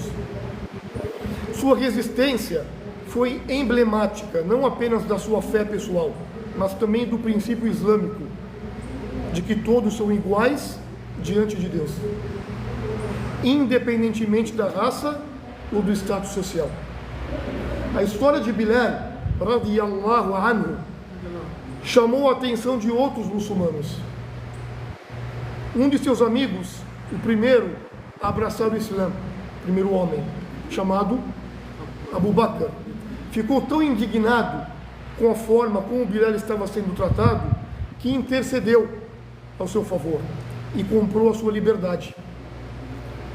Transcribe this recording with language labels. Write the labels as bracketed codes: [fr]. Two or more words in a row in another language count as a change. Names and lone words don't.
[pt] Sua resistência foi emblemática, não apenas da sua fé pessoal, mas também do princípio islâmico, de que todos são iguais diante de Deus, independentemente da raça ou do status social. A história de Bilal, [ar] رضي الله عنه, [pt] chamou a atenção de outros muçulmanos. Um de seus amigos, o primeiro a abraçar o Islã, o primeiro homem, chamado Abu Bakr, ficou tão indignado com a forma como Bilal estava sendo tratado que intercedeu ao seu favor e comprou a sua liberdade.